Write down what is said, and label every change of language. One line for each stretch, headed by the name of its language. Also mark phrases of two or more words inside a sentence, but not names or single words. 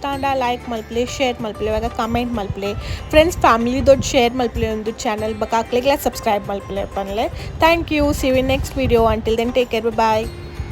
Tulu: ಅಂಡ ಲೈಕ್ ಮಲ್ಪ್ಲೆ ಶೇರ್ ಮಲ್ಪ್ಲೆ ಇವಾಗ ಕಮೆಂಟ್ ಮಲ್ಪ್ಲೆ
English: friends family
Tulu: ದೊಡ್ಡ ಶೇರ್ ಮಲ್ಪ್ಲೆ ಒಂದು ಚಾನಲ್ ಬಕಾಕ್ಲಿಗ್ಲ ಸಬ್ಸ್ಕ್ರೈಬ್ ಮಲ್ಪ್ಲೆ ಪನ್ಲೆ
English: thank you see we next video until then take care bye